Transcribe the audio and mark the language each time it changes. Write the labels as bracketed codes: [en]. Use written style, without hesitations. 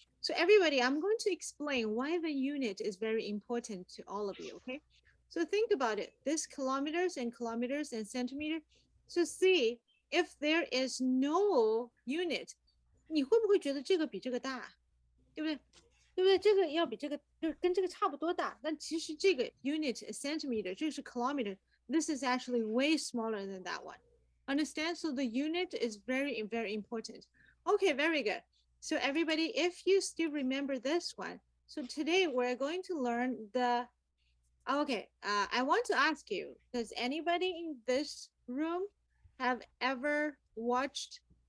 [en] So everybody, I'm going to explain why the unit is very important to all of you, okay? So think about it, this kilometers and centimeter. So see, if there is no unit, [zh] 你会不会觉得这个比这个大？对不对？对不对？这个要比这个就是跟这个差不多大，但其实这个 unit centimeter，这个是 kilometer。 [en] This is actually way smaller than that one. Understand? So the unit is very, very important. Okay, very good. So everybody, if you still remember this one, so today we're going to learn the. Okay, I want to ask you: does anybody in this room have ever watched?